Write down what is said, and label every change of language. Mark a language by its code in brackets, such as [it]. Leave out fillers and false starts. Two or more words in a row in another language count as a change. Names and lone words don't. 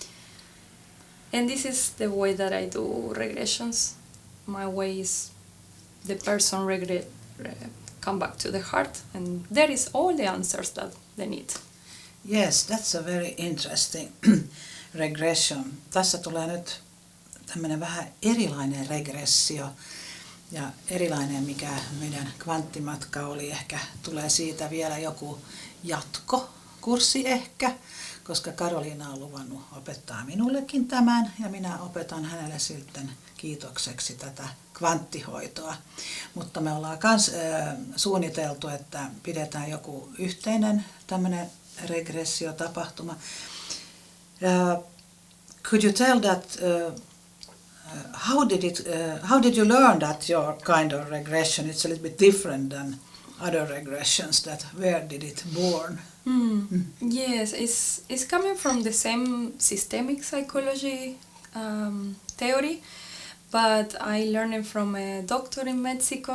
[en] And this is the way that I do regressions. My way is the person come back to the heart, and there is all the answers that they need. Yes, that's a very interesting regression. [fi] Tässä tulee nyt tämmöinen vähän erilainen regressio ja erilainen, mikä meidän kvanttimatka oli. Ehkä tulee siitä vielä joku jatkokurssi ehkä, koska Karoliina on luvannut opettaa minullekin tämän ja minä opetan hänelle sitten kiitokseksi tätä kvanttihoitoa. Mutta me ollaan myös suunniteltu, että pidetään joku yhteinen tämmöinen regressiotapahtuma. [en] Could you tell that how did you learn that your kind of regression it's a little bit different than other regressions? That where did it born? Yes, it's coming from the same systemic psychology theory, but I learned it from a doctor in Mexico.